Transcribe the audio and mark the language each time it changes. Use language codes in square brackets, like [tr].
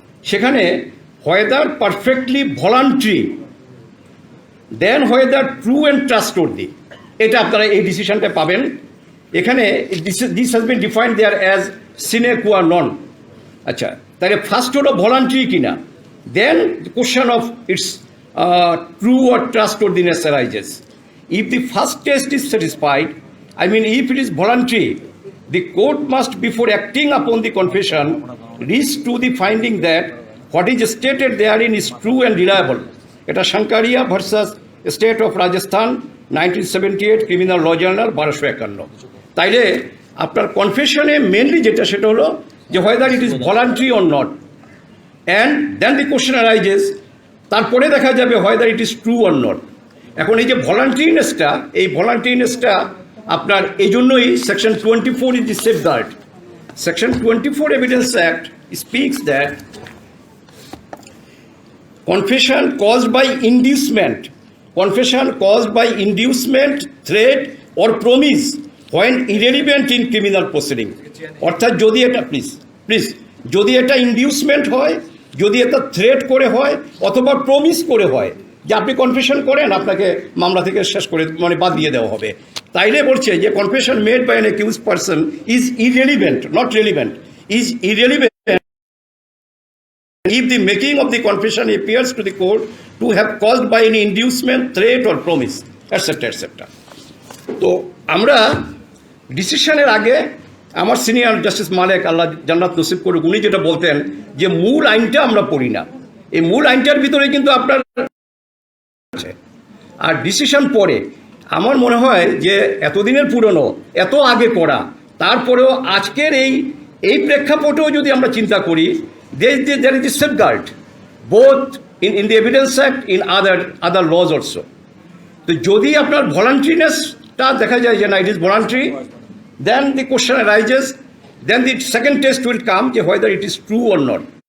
[en] সেখানে whether perfectly voluntary then whether true and trustworthy, [bn] এটা আপনারা এই ডিসিশনটা পাবেন। [en] এখানে this has been defined there as sine qua non. [bn] আচ্ছা, তাহলে ফার্স্ট হলো ভলান্টারি কিনা, [en] Then question of its true or trustworthiness arises. If the first test is satisfied, I mean if it is voluntary, the court must, before acting upon the confession, reach to the finding that what is stated therein is true and reliable. Eta Shankaria versus State of Rajasthan, 1978 Criminal Law Journal 1251. [bn] তাইলে আপনার কনফেশনে mainly যেটা সেটা হলো যে [en] whether it is voluntary or not, and then the question arises, [bn] তারপরে দেখা যাবে [en] whether it is true or not. [bn] এখন এই যে ভলান্টারিনেসটা, এই ভলান্টারিনেসটা আপনার এই জন্যই section 24 [en] Is the safeguard. Section 24 evidence act speaks that confession caused by inducement, confession caused by inducement, threat or promise when irrelevant in criminal proceeding. [bn] অর্থাৎ যদি এটা প্লিজ যদি এটা ইনডিউসমেন্ট হয়, যদি এটা থ্রেট করে হয় অথবা প্রমিস করে হয় যে আপনি কনফেশন করেন, আপনাকে মামলা থেকে শেষ করে মানে বাদ দিয়ে দেওয়া হবে, তাইলে বলছে যে [en] Confession made by an accused person is irrelevant, not relevant, is irrelevant if the making of the confession appears to the court to have caused by any inducement, threat or promise, etc. etc. [bn] তো আমরা ডিসিশনের আগে আমার senior justice মালেক, আল্লাহ জান্নাত নসিব করুক, উনি যেটা বলতেন যে মূল আইনটা আমরা পড়ি না, এই মূল আইনটার ভিতরে কিন্তু আপনার আর ডিসিশন পরে। আমার মনে হয় যে এতদিনের পুরনো, এত আগে করা, তারপরেও আজকের এই প্রেক্ষাপটেও যদি আমরা চিন্তা করি, [en] there is a safeguard both in the Evidence Act, in other laws also. [bn] তো যদি আপনার ভলান্টারিনেসটা দেখা যায় যে না, [en] it is voluntary, then the question arises, then the second test will come যে whether it is true or not.